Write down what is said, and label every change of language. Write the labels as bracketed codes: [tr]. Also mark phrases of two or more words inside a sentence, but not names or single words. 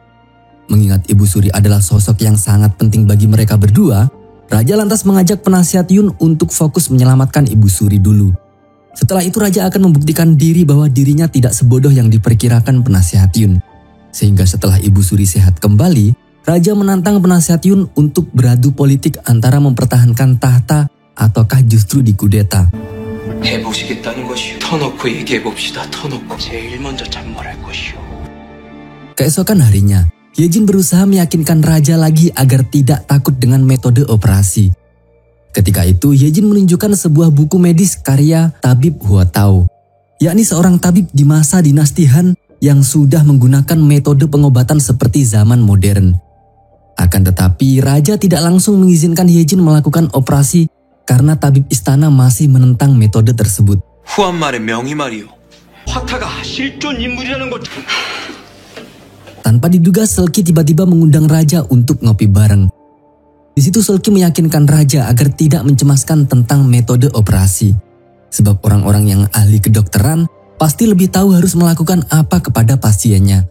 [id] Mengingat Ibu Suri adalah sosok yang sangat penting bagi mereka berdua, raja lantas mengajak penasihat Yun untuk fokus menyelamatkan Ibu Suri dulu. Setelah itu raja akan membuktikan diri bahwa dirinya tidak sebodoh yang diperkirakan penasihat Yun. Sehingga setelah Ibu Suri sehat kembali, raja menantang penasihat Yun untuk beradu politik antara mempertahankan tahta ataukah justru dikudeta. [ko] 해보시겠다는 것이오. 터놓고 얘기해봅시다. 터놓고. 제일 먼저 잔말할 것이오. [id] Keesokan harinya, Hyejin berusaha meyakinkan raja lagi agar tidak takut dengan metode operasi. Ketika itu, Hyejin menunjukkan sebuah buku medis karya Tabib Huatao, yakni seorang tabib di masa dinasti Han yang sudah menggunakan metode pengobatan seperti zaman modern. Akan tetapi, raja tidak langsung mengizinkan Hyejin melakukan operasi karena tabib istana masih menentang metode tersebut. [ko] 후한 말의 명의 말이오. 화타가 실존 인물이라는 것. [id] Tanpa diduga, Seolgi tiba-tiba mengundang raja untuk ngopi bareng. Di situ Seolgi meyakinkan raja agar tidak mencemaskan tentang metode operasi. Sebab orang-orang yang ahli kedokteran pasti lebih tahu harus melakukan apa kepada pasiennya.